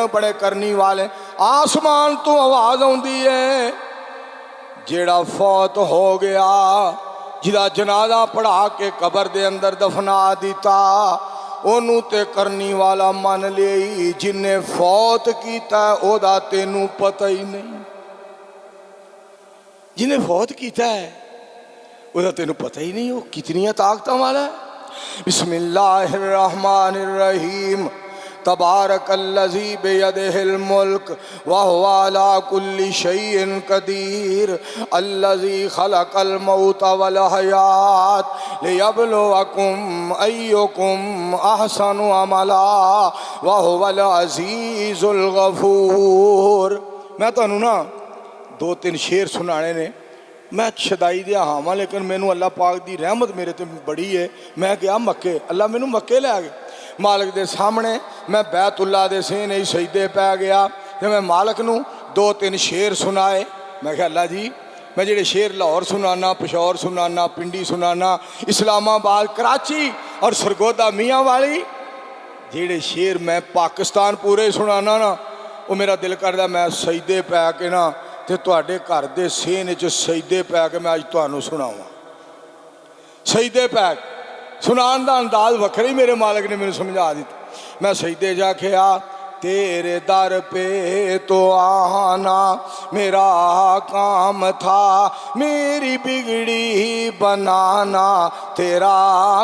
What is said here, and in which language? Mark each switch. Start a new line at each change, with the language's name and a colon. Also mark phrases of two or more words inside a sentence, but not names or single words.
Punjabi: بڑے کرنی والے، آسمان تو آواز آندی ہے جیڑا فوت ہو گیا جدا جنازہ پڑھا کے قبر دے اندر دفنا دیتا انہوں تے کرنی والا من لئی، جن نے فوت کیتا ہے او دا تینوں پتہ ہی نہیں، جنہیں فوت کیتا ہے وہ تو تینوں پتہ ہی نہیں ہو کتنی طاقتوں والا ہے۔
Arabic: بسم اللہ الرحمن الرحیم تبارک الذی بیدہ الملک وہو علی کل شیء قدیر الذی خلق الموت والحیات لیبلوکم ایکم احسن عملا وہو العزیز الغفور۔
Punjabi: میں تو نا دو تین شیر سنانے نے، میں شدائی دیا ہاں لیکن مینوں اللہ پاک دی رحمت میرے تے بڑی ہے، میں گیا مکے، اللہ مینوں مکے لے گئے، مالک دے سامنے میں بیت اللہ دے سینے ہی سجدے پہ گیا تے میں مالک نوں دو تین شیر سنائے، میں کہا اللہ جی میں جڑے شیر لاہور سنانا، پشاور سنانا، پنڈی سنانا، اسلام آباد، کراچی اور سرگودا میاں والی، جڑے شیر میں پاکستان پورے سنانا نا وہ میرا دل کردا میں سجدے پہ کے نا تے تواڈے گھر دے سینے چ سجدے پہ کے میں اج تانوں سناواں، سجدے پہ سنان دا انداز وکھری میرے مالک نے مینوں سمجھا دیتا۔
Urdu: میں سجدے جا کے تیرے در پہ تو آنا میرا کام تھا، میری بگڑی بنانا تیرا